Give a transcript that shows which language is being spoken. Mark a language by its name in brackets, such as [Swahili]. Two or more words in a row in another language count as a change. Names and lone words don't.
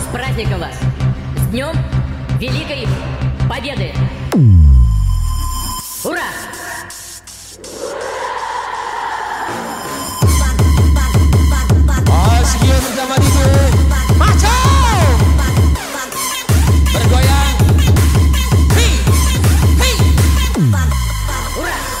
[Russian] праздником вас! С днем Великой Победы! Ура! [Malay] Oh, sekian bersama Didu. Macam bergoyang. Hei, hei. [Russian] Ура!